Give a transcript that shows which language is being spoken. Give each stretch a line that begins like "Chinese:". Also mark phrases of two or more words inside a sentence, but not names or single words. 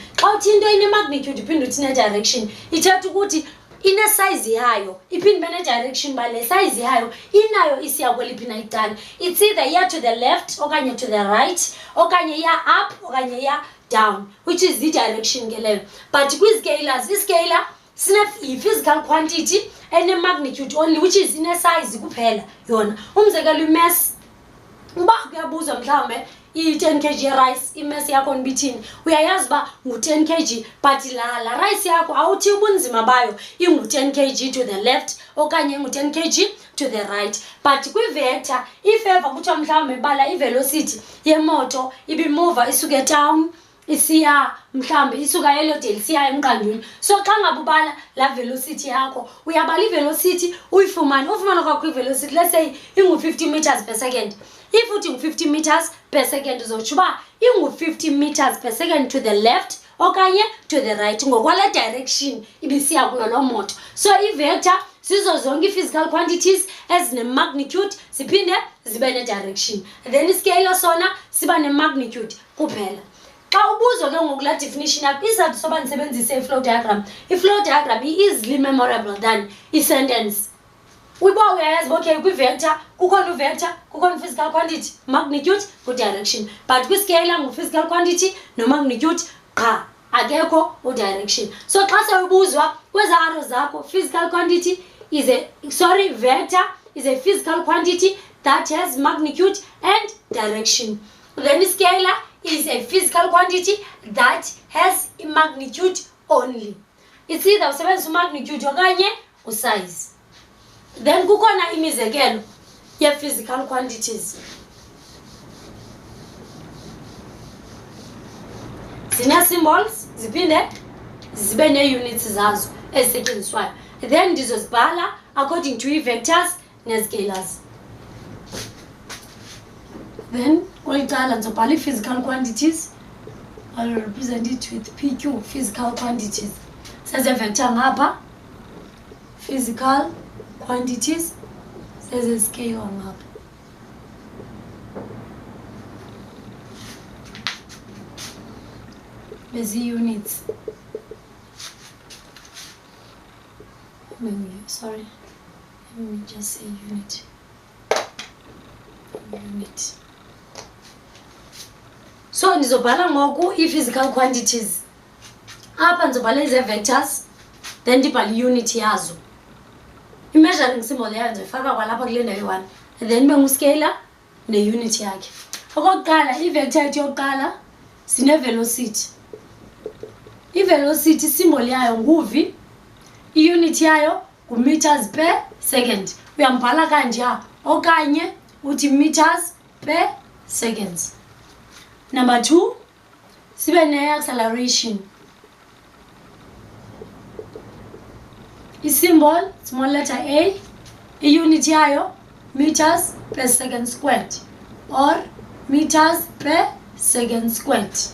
Xhosa: Xa uthi into ine-magnitude iphinde uthi ne-direction ithetha ukuthi ine-size yayo iphinde ibe ne-direction ba le size yayo inayo isiya kweliphi na icala.
English: It's either iya to the left okanye to the right
Xhosa: okanye iya
English: up
Xhosa: okanye iya
English: down, which is the direction
Xhosa: ke leyo. But kwi-scalars i-scalar sine-physical quantity ene-magnitude only,
English: which is
Xhosa: ine-size kuphela yona. Umzekelo i-mass uba kuyabuzwa mhlawumbe i-10 kg rice imesi yakho nibithini uyayazi uba ngu-10 kg but la rice yakho awuthi ubunzima bayo ingu-10 kg
English: to the left
Xhosa: okanye ingu-10 kg
English: to the right.
Xhosa: But kwi-vector if-ever kuthiwa mhlawumbe bala i-velocity yemoto ibimova isuke etown isiya mhlawumbe isuka elodale siya emqandweni. So xa ngabe ubala la velocity yakho uyabala i-velocity ufumana kwakho i-velocity
English: let's say
Xhosa: ingu-50
English: meters per second.
Xhosa: If uthi ngu-50
English: meters per second
Xhosa: uzotsho uba ingu-50
English: meters per second to the left
Xhosa: okanye
English: to the right
Xhosa: ngokwale direction ibisiya kuyo lo moto. So i-vector sizo zonke i-
English: physical quantities
Xhosa: ezine-magnitude ziphinde zibe ne-direction. Then i-scalar sona siba ne-magnitude kuphela. Xa ubuzwa ke ngoku la definition yakho izathu soba ndisebenzise i-
English: flow diagram.
Xhosa: I-
English: flow diagram
Xhosa: i-
English: easily memorable than
Xhosa: i-sentence. Uba uyayazi okay kwi-vector kukhona u-vector kukhona
English: physical quantity magnitude
Xhosa: ku-direction, but kwi-scalar ngu-
English: physical quantity no magnitude
Xhosa: qha akekho direction. So xa sewubuzwa kweza arrows zakho,
English: physical quantity is a vector is a physical quantity that has magnitude and direction. Then scalar is a physical quantity that has magnitude only. It's either
Xhosa: usebenzisa magnitude okanye size. Then kukhona imizekelo ye
English: physical quantities.
Xhosa: Zina symbols ziphinde zibe ne units zazo ezisetyenziswayo. Then ndizozibhala
English: according to vectors
Xhosa: ne scalars. Then kwicala ndizobhala
English: physical quantities. I'll represent it with PQ, physical quantities. Says a vector ngapha, physical quantities, says a scale ngapha. There's units. Sorry, let me just say unit. Unit.
Xhosa: So ndizobhala ngoku
English: physical quantities.
Xhosa: Apha ndizobhala ize vectors, then ndibhala unit yazo. I-
English: measuring symbol
Xhosa: yayo ndifaka kwalapha kule ndawo yi-1, then ibe ngu-scalar ne-unit yakhe. Okokuqala, i-vector yethu yokuqala sine-velocity. I-velocity symbol yayo ngu-v, i-unit yayo ngu-
English: meters per second.
Xhosa: Uyambhala kanja okanye uthi
English: meters per seconds.
Xhosa: Number 2, sibe ne-acceleration.
English: I-symbol, small letter A,
Xhosa: i-unit yayo
English: meters per second squared or meters per second squared.